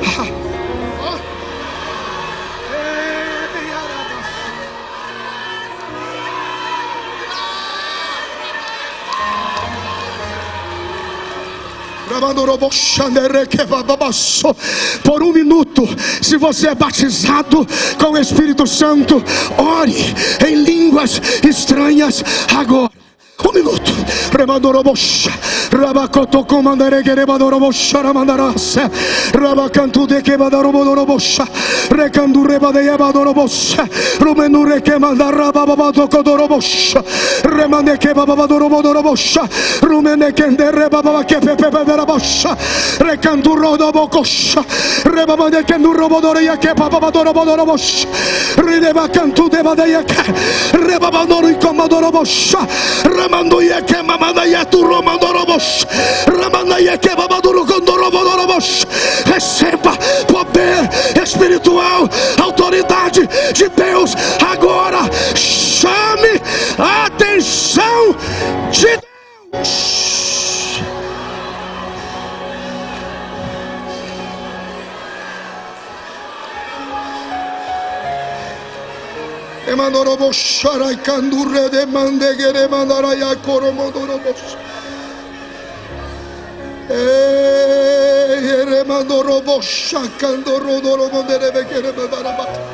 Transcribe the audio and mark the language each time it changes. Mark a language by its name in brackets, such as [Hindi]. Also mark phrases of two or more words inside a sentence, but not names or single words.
[Portuguese] Por um minuto, se você é batizado com o Espírito Santo, ore em línguas estranhas agora. Um minuto. Remandorobosha, Rabacoto mandare que rebadorobosha ramandarase, Rabacantu de que badarobosha, Recandu rebadeia badorobosha, Rumenure que mandara babato codorobosha, Remane que babadorobosha, Rumene que rebaba que pepeberabosha, Recandu rodobocosha, Rebabade que no robodoria que babadorobosha, Rideba cantu de badeia que Rebabadoro e comadorobosha, Ramandoia que mamadaia tu romandorobos, Ramandaia que babaduro condorobodorobos. Receba poder espiritual, autoridade de Deus agora. Chame a atenção de Deus. Emandorobos, Araicandurre de Mandegere Mandaraya Coromodorobos. Remandorobos, Shakandorodorodorobodere Mandarabat.